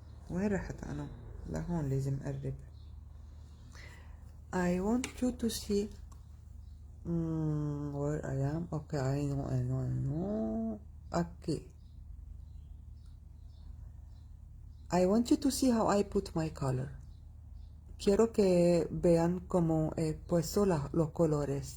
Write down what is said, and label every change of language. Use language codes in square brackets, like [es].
[ar] وين رحت أنا؟ لهون لازم أقرب. [en] I want you to see where I am. Okay, I know. Okay. I want you to see how I put my color. [es] Quiero que vean cómo he puesto los colores.